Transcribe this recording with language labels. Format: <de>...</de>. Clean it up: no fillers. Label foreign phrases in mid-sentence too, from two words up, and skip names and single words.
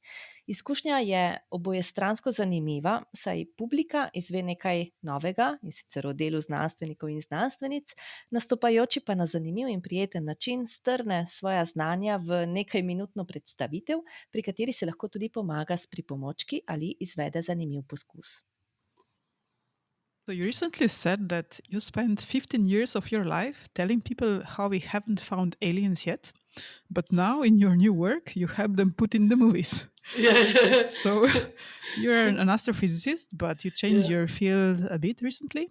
<sl>Izkušnja je obojestransko zanimiva, saj publika izve nekaj novega, in sicer o delu znanstvenikov in znanstvenic, nastopajoči pa na zanimiv in prijeten način strne svoja znanja v nekajminutno predstavitev, pri kateri se lahko tudi pomaga s pripomočki ali izvede zanimiv poskus.</sl> <en>So you recently said that you spent 15 years of your life telling people how we haven't found aliens yet, but now in your new work, you help them put in the movies. Yeah. So you're an astrophysicist, but you changed your field a bit recently.</en>